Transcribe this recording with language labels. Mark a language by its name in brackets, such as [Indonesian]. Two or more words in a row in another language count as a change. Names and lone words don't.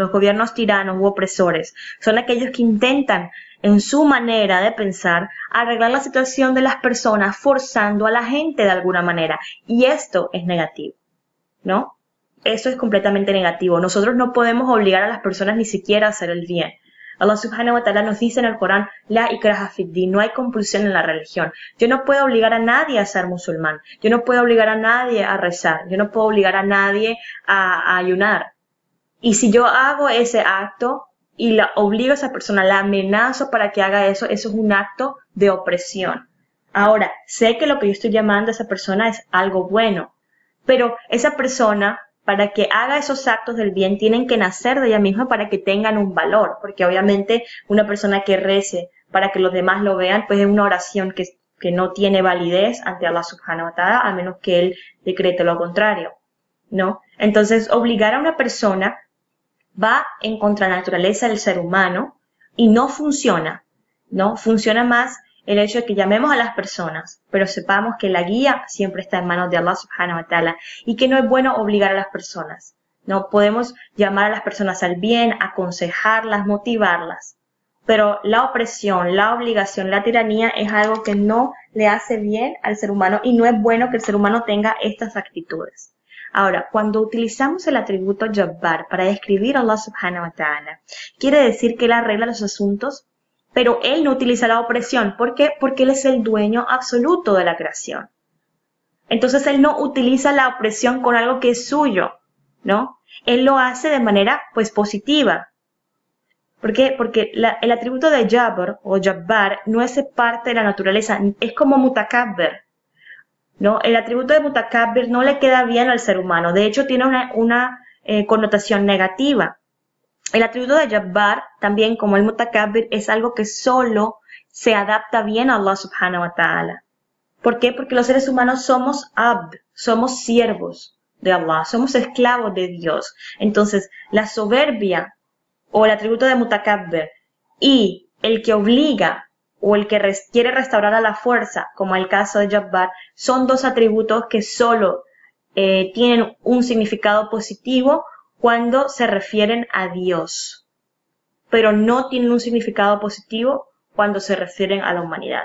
[Spanish] Los gobiernos tiranos u opresores son aquellos que intentan, en su manera de pensar, arreglar la situación de las personas forzando a la gente de alguna manera. Y esto es negativo, ¿no? Eso es completamente negativo. Nosotros no podemos obligar a las personas ni siquiera a hacer el bien. Allah [Arabic] سبحانه وتعالى [Spanish] nos dice en el Corán, [Arabic] لا إكراه في الدين, [Spanish] no hay compulsión en la religión. Yo no puedo obligar a nadie a ser musulmán. Yo no puedo obligar a nadie a rezar. Yo no puedo obligar a nadie a ayunar. Y si yo hago ese acto y la obligo a esa persona, la amenazo para que haga eso, eso es un acto de opresión. Ahora, sé que lo que yo estoy llamando a esa persona es algo bueno, pero esa persona, para que haga esos actos del bien, tienen que nacer de ella misma para que tengan un valor, porque obviamente una persona que rece para que los demás lo vean, pues es una oración que no tiene validez ante Allah [Arabic] سبحانه وتعالى, [Spanish] a menos que él decrete lo contrario, ¿no? Entonces, obligar a una persona va en contra de la naturaleza del ser humano y no funciona, ¿no? Funciona más el hecho de que llamemos a las personas, pero sepamos que la guía siempre está en manos de Allah [Arabic] سبحانه وتعالى [Spanish] y que no es bueno obligar a las personas. No podemos llamar a las personas al bien, aconsejarlas, motivarlas. Pero la opresión, la obligación, la tiranía es algo que no le hace bien al ser humano y no es bueno que el ser humano tenga estas actitudes. Ahora, cuando utilizamos el atributo Jabbar para describir a Allah [Arabic] سبحانه وتعالى, [Spanish] quiere decir que Él arregla los asuntos, pero Él no utiliza la opresión. ¿Por qué? Porque Él es el dueño absoluto de la creación. Entonces Él no utiliza la opresión con algo que es suyo, ¿no? Él lo hace de manera, pues, positiva. ¿Por qué? Porque el atributo de Jabr o Jabbar no es parte de la naturaleza, es como Mutakabbir, ¿no? El atributo de Mutakabbir no le queda bien al ser humano, de hecho tiene una connotación negativa. El atributo de Jabbar, también como el Mutakabbir, es algo que solo se adapta bien a Allah [Arabic] سبحانه وتعالى. [Spanish] ¿Por qué? Porque los seres humanos somos abd, somos siervos de Allah, somos esclavos de Dios. Entonces, la soberbia o el atributo de Mutakabbir y el que obliga o el que quiere restaurar a la fuerza, como el caso de Jabbar, son dos atributos que solo tienen un significado positivo cuando se refieren a Dios, pero no tienen un significado positivo cuando se refieren a la humanidad.